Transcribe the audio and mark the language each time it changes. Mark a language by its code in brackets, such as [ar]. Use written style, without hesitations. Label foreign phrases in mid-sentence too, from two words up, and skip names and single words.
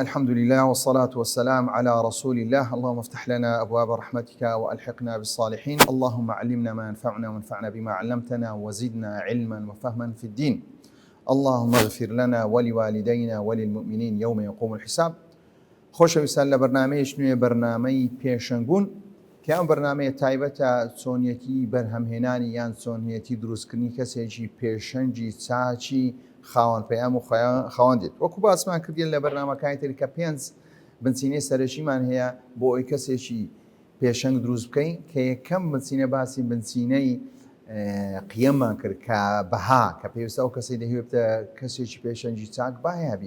[ar] الحمد لله والصلاة والسلام على رسول الله. اللهم افتح لنا أبواب رحمتك وألحقنا بالصالحين. اللهم علمنا ما ينفعنا وانفعنا بما علمتنا وزدنا علما وفهما في الدين. اللهم اغفر لنا ولوالدينا وللمؤمنين يوم يقوم الحساب. [ckb] خۆشەویستان لە بەرنامەیەک نوێ بەرنامەی پێشەنگبوون کە ئەم بەرنامەیە تایبەتە چۆنیەتی بەرهەمهێنانی یان چۆنیەتی دروستکردنی کەسێکی پێشەنگی چاچی خاوەن پەیام و خاوەندێت. وەکو باسمان کردین لە بەرنامەکانی تر کە 5 بنچینەی سەرەکیمان هەیە بۆ ئەوی کەسێکی پێشەنگ دروست بکەین کە یەکەم بنچینە باسی بنچینەی قیەممان کرد کە بەها کە پێویستە ئەو کەسەی دەهێت کەسێکی پێشەنگی چاک بەهای هەبی.